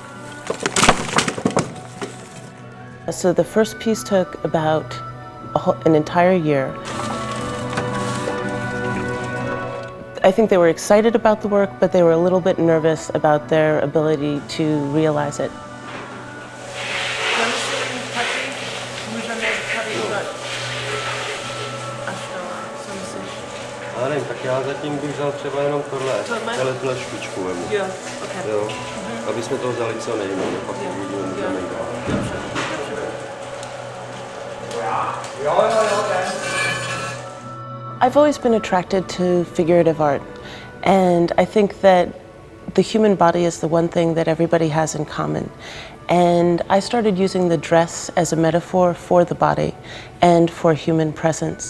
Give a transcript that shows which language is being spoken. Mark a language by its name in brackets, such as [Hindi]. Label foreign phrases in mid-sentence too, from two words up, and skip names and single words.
[English] So the first piece took about an entire year. I think they were excited about the work, but they were a little bit nervous about their ability to realize it. [Czech] Já nevím, tak já zatím bych vzal třeba jenom tohle špičku. Jo, okay. Jo, aby jsme to vzali co nejméně, pak uvidíme, můžeme jít. [English] I've always been attracted to figurative art, and I think that the human body is the one thing that everybody has in common. And I started using the dress as a metaphor for the body and for human presence.